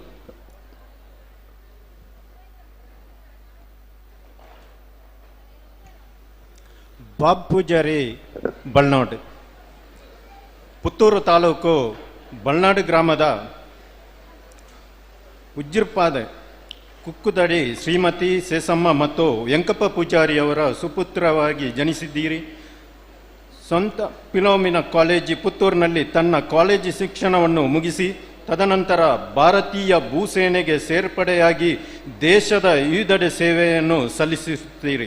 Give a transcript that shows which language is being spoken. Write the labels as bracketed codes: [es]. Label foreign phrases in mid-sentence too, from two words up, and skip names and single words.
[kn] ಬಾಬು ಪೂಜಾರಿ ಬಲ್ನಾಡು ಪುತ್ತೂರು ತಾಲೂಕು ಬಲ್ನಾಡು ಗ್ರಾಮದ ಉಜ್ಜಿರ್ಪಾದ ಕುಕ್ಕುದಡಿ ಶ್ರೀಮತಿ ಸೇಸಮ್ಮ ಮತ್ತು ವೆಂಕಪ್ಪ ಪೂಜಾರಿಯವರ ಸುಪುತ್ರವಾಗಿ ಜನಿಸಿದ್ದೀರಿ. ಸ್ವಂತ ಫಿಲೋಮಿನ ಕಾಲೇಜು ಪುತ್ತೂರಿನಲ್ಲಿ ತನ್ನ ಕಾಲೇಜು ಶಿಕ್ಷಣವನ್ನು ಮುಗಿಸಿ ತದನಂತರ ಭಾರತೀಯ ಭೂಸೇನೆಗೆ ಸೇರ್ಪಡೆಯಾಗಿ ದೇಶದ ವಿವಿಧೆಡೆ ಸೇವೆಯನ್ನು ಸಲ್ಲಿಸುತ್ತೀರಿ.